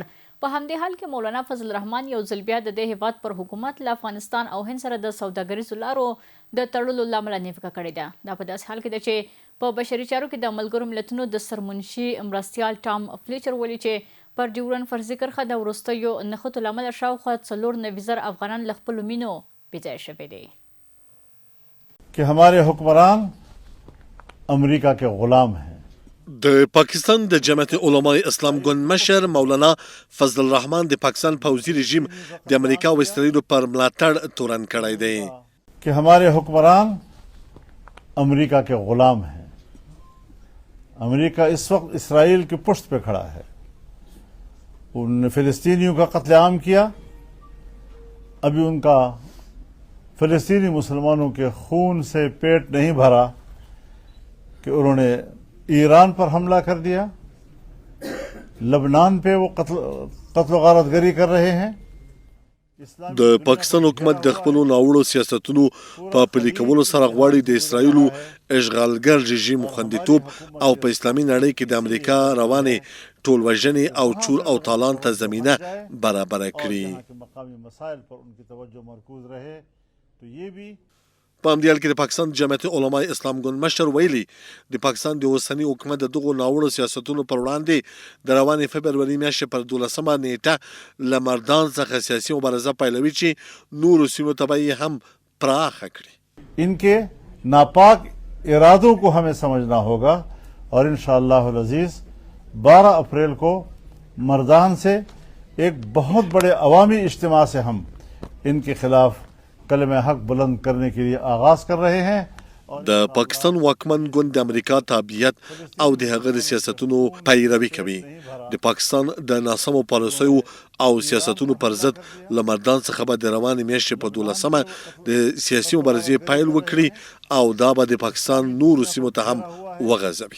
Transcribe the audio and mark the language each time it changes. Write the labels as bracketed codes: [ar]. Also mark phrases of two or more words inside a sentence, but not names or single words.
[ps] په همدې حال کې مولانا فضل الرحمن یو ځل بیا د دې هیواد پر حکومت له افغانستان او هند سره د سوداګریزو لارو د تړلو له امله نیوکه کړې ده. دا په داسې حال کې ده چې په بشري چارو کې د ملګرو ملتونو د سرمنشي مرستیال ټام فلیچر ویلي چې پر ډیورن فرضي کرښه د وروستیو نښتو له امله شاوخوا 490,000 افغانان له خپلو مینو بېځایه شوي دي. [ur] کہ ہمارے حکمران امریکہ کے غلام ہیں. [ps] د پاکستان د جمعیت علماء اسلام ګوند مشر مولانا فضل الرحمن د پاکستان پوځي رژیم د امریکا او اسرائیل پر ملاتړ تورن کړی دی [ur] کہ ہمارے حکمران امریکہ کے غلام ہیں. امریکہ اس وقت اسرائیل کی پشت پہ کھڑا ہے. انہوں نے فلسطینیوں کا قتل عام کیا، ابھی ان کا فلسطینی مسلمانوں کے خون سے پیٹ نہیں بھرا کہ انہوں نے ایران پر حملہ کر دیا، لبنان پہ وہ قتل غارتگری کر رہے ہیں. [ps] د پاکستان حکومت د خپلو ناوړو سیاستونو په پلي کولو سره غواړي د اسرائیلو اشغالګر رژیم خوندیتوب او په اسلامي نړۍ کې د امریکا روانې ټولوژنې او چور او تالان ته زمینه برابره کړي. په همدې حال کې د پاکستان جمعیت علماء اسلام ګوند مشر ویلي د پاکستان د اوسني حکومت د دغو ناوړو سیاستونو پر وړاندې د روانې فبروري میاشتې پر 12مه نیټه له مردان څخه سیاسي مبارزه پیلوي چې نورو سیمو ته به یې هم پراخه کړي. [ur] ان کے ناپاک ارادوں کو ہمیں سمجھنا ہوگا اور ان شاءاللہ عزیز 12 اپریل کو مردان سے ایک بہت بڑے عوامی اجتماع سے ہم ان کے خلاف کلمۂ حق بلند کرنے کے لیے آغاز کر رہے ہیں. [ps] د پاکستان واکمن ګوند د امریکا تابعیت او د هغه د سیاستونو پیروي کوي. د پاکستان د ناسمو پالیسیو او سیاستونو پر ضد له مردان څخه به د روانې میاشتې په 12مه د سیاسي مبارزې پیل وکړي او دا به د پاکستان نورو سیمو ته هم وغځوي.